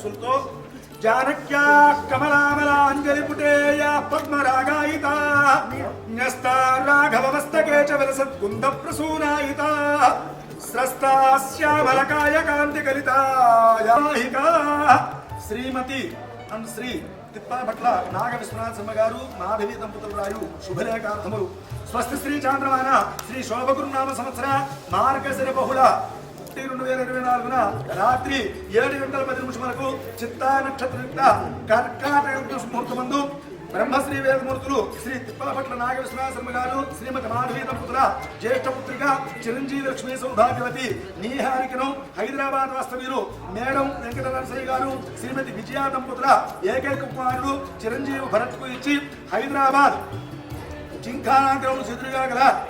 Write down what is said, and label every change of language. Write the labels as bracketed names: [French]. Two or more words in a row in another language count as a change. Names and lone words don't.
[Sanskrit] जानक्या कमलामलाञ्जलिपुटेया पद्मरागायिता न्यस्ता राघवमस्तके च विलसत्कुन्दप्रसूनायिता स्रस्ता श्यामलकाय कान्तिकलितायाहिका श्रीमती అండ్ శ్రీ తిప్పాభట్ల నాగ విశ్వనాథ శర్మ గారు [Telugu] మాధవి దంపతులు రాయు శుభలేఖార్థములు స్వస్తి శ్రీ చాంద్రమాన శ్రీ శోభగురునామ సంవత్సర మార్గశిర బహుళ 2024 రాత్రి 7:10 చిత్తా నక్షత్రయుక్త కర్కాటక ముహూర్తమందు బ్రహ్మశ్రీ వేదమూర్తులు శ్రీ తిప్పాభట్ల నాగ విశ్వనాథ శర్మ గారు శ్రీమతి మాధవి దంపతుల జ్యేష్ఠ పుత్రిక చిరంజీవి లక్ష్మీ సౌభాగ్యవతి నీహారికను హైదరాబాద్ వాస్తవ్యులు మేడం వెంకట నరసయ్య గారు శ్రీమతి విజయ దంపతుల ఏకైక కుమారుడు చిరంజీవి భరత్ కు ఇచ్చి హైదరాబాద్ జింఖానా గ్రౌండ్ ఎదురుగా గల